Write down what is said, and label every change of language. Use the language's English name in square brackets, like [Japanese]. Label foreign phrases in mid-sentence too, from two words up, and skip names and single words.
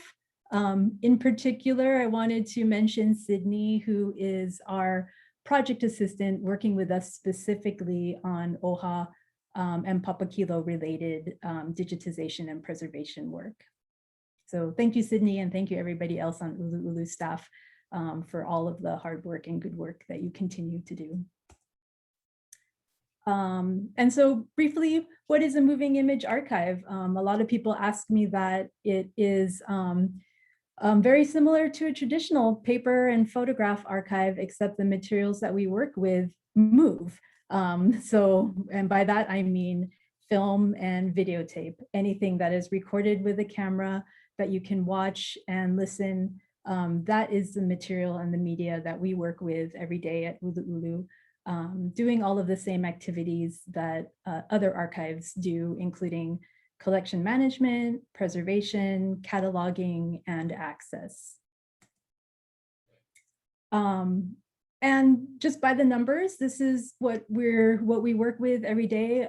[English] In particular, I wanted to mention Sydney, who is our project assistant working with us specifically on OHA and Papakilo related digitization and preservation work. So thank you, Sydney, and thank you everybody else on ʻUluʻulu staff for all of the hard work and good work that you continue to do. And so briefly, what is a moving image archive? A lot of people ask me that. It is very similar to a traditional paper and photograph archive, except the materials that we work with move. And by that, I mean film and videotape, anything that is recorded with a camera that you can watch and listen. That is the material and the media that we work with every day at ʻUluʻulu, doing all of the same activities that other archives do, including collection management, preservation, cataloging, and access. And just by the numbers, this is what we work with every day.